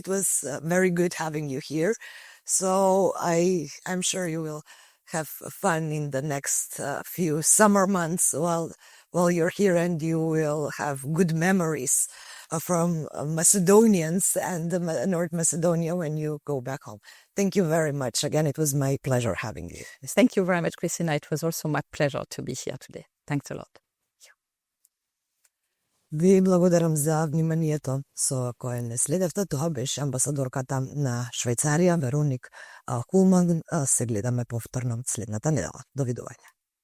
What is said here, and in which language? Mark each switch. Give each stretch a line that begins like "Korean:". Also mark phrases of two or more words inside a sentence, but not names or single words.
English: It was very good having you here. So I'm sure you will have fun in the next few summer months while you're here, and you will have good memories from Macedonians and North Macedonia when you go back home. Thank you very much. Again, it was my pleasure having you. Thank you very much, Christina. It was also my pleasure to be here today. Thanks a lot.
Macedonian: Ви благодарам за вниманието со кое не следевте. Тоа беше амбасадорката на Швајцарија, Вероник Хулман. Се гледаме повторно следната недела. Довидување.